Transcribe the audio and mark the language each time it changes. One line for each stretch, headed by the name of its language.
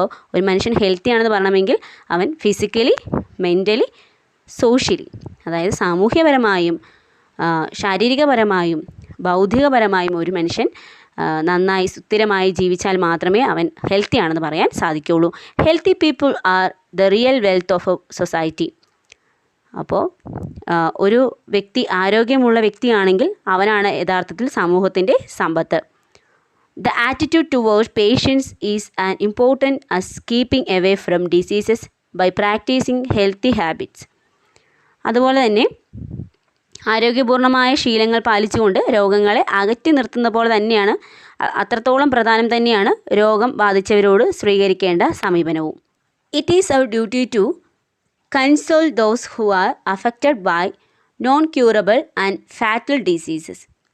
Malayalam: അപ്പോൾ ഒരു മനുഷ്യൻ ഹെൽത്തി ആണെന്ന് പറയണമെങ്കിൽ അവൻ ഫിസിക്കലി, മെൻ്റലി, സോഷ്യലി, അതായത് സാമൂഹ്യപരമായും ശാരീരികപരമായും ബൗദ്ധികപരമായും ഒരു മനുഷ്യൻ നന്നായി സുസ്ഥിരമായി ജീവിച്ചാൽ മാത്രമേ അവൻ ഹെൽത്തി ആണെന്ന് പറയാൻ സാധിക്കുകയുള്ളൂ.
English: Healthy people are the real wealth of a society.
Malayalam: അപ്പോൾ ഒരു വ്യക്തി ആരോഗ്യമുള്ള വ്യക്തിയാണെങ്കിൽ അവനാണ് യഥാർത്ഥത്തിൽ സമൂഹത്തിൻ്റെ സമ്പത്ത്.
English: The attitude towards patients is as important as keeping away from diseases by practicing healthy habits.
Malayalam: അതുപോലെ തന്നെ ആരോഗ്യപൂർണ്ണമായ ശീലങ്ങൾ പാലിച്ചുകൊണ്ട് രോഗങ്ങളെ അകറ്റി നിർത്തുന്ന പോലെ തന്നെയാണ്, അത്രത്തോളം പ്രധാനം തന്നെയാണ് രോഗം ബാധിച്ചവരോട് സ്വീകരിക്കേണ്ട സമീപനവും.
English: It is our duty to console those who are affected by non curable and fatal diseases.